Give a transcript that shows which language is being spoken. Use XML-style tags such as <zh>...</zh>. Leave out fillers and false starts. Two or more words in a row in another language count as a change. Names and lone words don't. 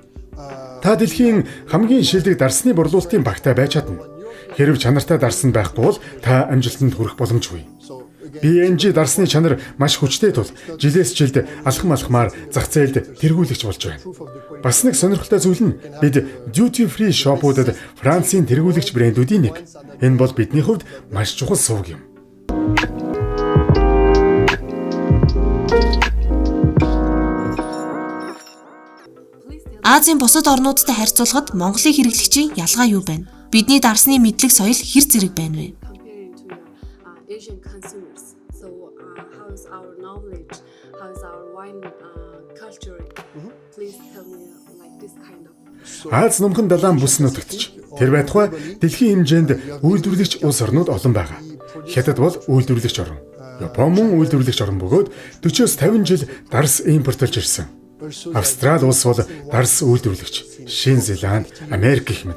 <mn>Та дэлхийн хамгийн шилдэг дарсны борлуулалтын багтаа байж чадна. Хэрв чанартай дарсан байхгүй бол та амжилтанд хүрэх боломжгүй. B&G дарсны чанар маш хүчтэй тул жилээс жилд алхам алхмаар зах зээлд тэргүүлэгч болж байна. Бас нэг сонирхолтой зүйл нь бид</mn> <en>duty free shop-</en> <mn>уудад Францын тэргүүлэгч брэндүүдийн нэг. Энэ бол бидний хувьд маш чухал сувг юм. Азийн бусад орнуудтай харьцуулахад Монголын хэрэглэгчийн ялгаа юу байна? Бидний дарсны мэдлэг соёл хэр зэрэг байна вэ?</mn> <en>Comparing to Asian consumers. So how is our knowledge? How is our wine culture? Please tell me like this kind of.</en> <mn>Аз нумхан далайн бүс нутагтч тэр байтугай дэлхийн хэмжээнд үйлдвэрлэгч улс орнууд олон байгаа. Хятад бол үйлдвэрлэгч орн. Япон мөн үйлдвэрлэгч орн бөгөөд 40-50 жил дарс импортлж ирсэн. Австрали улс бол дарс үйлдвэрлэгч, Шинэ Зеланд, Америк гэх мэт.</mn>